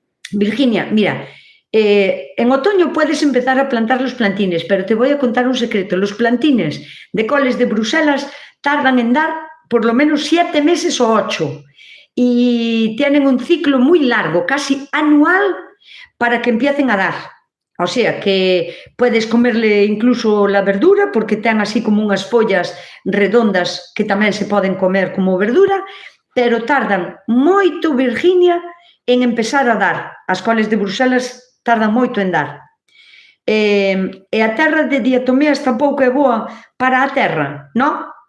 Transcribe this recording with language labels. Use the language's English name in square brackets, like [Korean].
[Spanish] Virginia, mira, en otoño puedes empezar a plantar los plantines, pero te voy a contar un secreto. Los plantines de coles de Bruselas tardan en dar por lo menos 7 meses o 8 y tienen un ciclo muy largo, casi anual, para que empiecen a dar. O sea, que puedes comerle incluso la verdura, [Galician] porque ten así como unhas follas redondas que tamén se poden comer como verdura, pero tardan moito, Virginia, en empezar a dar. As coles de Bruselas tardan moito en dar. E a terra de diatomeas tampouco é boa para a terra, non?